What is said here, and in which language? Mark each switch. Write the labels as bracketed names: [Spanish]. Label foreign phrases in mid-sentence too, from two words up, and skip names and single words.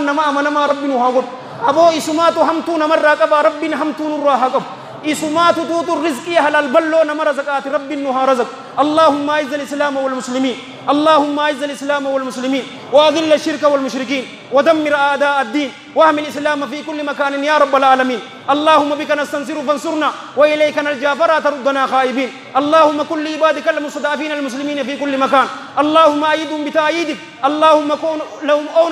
[Oromo] nama amanamaa rabbi nu haa godhu aboo isumaatu hamtuu namarraa qaba rabbiin hamtuu nurraa haa qabu isumaatu tuutu rizqii halal balloo nama razaqaati rabbiin nu haa razaqu [Arabic] اللهم اعز الاسلام والمسلمين اللهم اعز الاسلام والمسلمين واذل الشرك والمشركين ودمر اعداء الدين واحمي الاسلام في كل مكان يا رب العالمين اللهم بك نستنصر فانصرنا واليك نلجا فلا تردنا خائبين اللهم كل عبادك المستضعفين المسلمين في كل مكان اللهم ايدهم بتأييدك اللهم كن لهم عونا